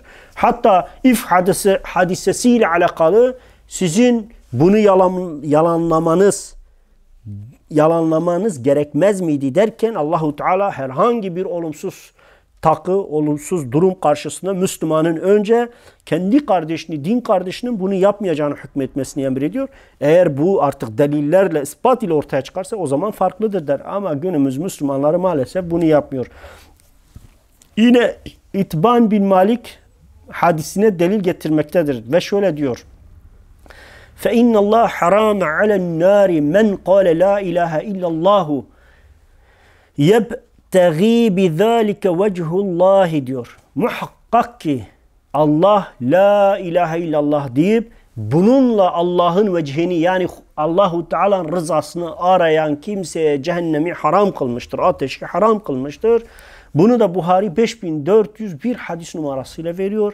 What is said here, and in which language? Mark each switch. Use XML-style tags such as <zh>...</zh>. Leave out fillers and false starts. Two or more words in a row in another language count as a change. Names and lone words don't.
<tr>Hatta if hadisesiyle alakalı sizin bunu yalanlamanız gerekmez miydi derken Allahu Teala herhangi bir olumsuz olumsuz durum karşısında Müslümanın önce kendi kardeşini, din kardeşinin bunu yapmayacağını hükmetmesini emrediyor. Eğer bu artık delillerle, ispat ile ortaya çıkarsa o zaman farklıdır der. Ama günümüz Müslümanları maalesef bunu yapmıyor. Yine İtban bin Malik hadisine delil getirmektedir ve şöyle diyor.</tr> <ar>فَاِنَّ اللّٰهَ حَرَامَ عَلَى النَّارِ مَنْ قَالَ لَا اِلَٰهَ اِلَّا اللّٰهُ يَبْتَغِي بِذَٰلِكَ وَجْهُ اللّٰهِ diyor.</ar> <tr>Muhakkak ki Allah</tr> <ar>لا إله إلا الله</ar> <tr>deyip bununla Allah'ın vecihini yani Allahu Teala'nın rızasını arayan kimseye cehennemi haram kılmıştır. Ateşi haram kılmıştır. Bunu da Buhari 5401 hadis numarasıyla veriyor.</tr>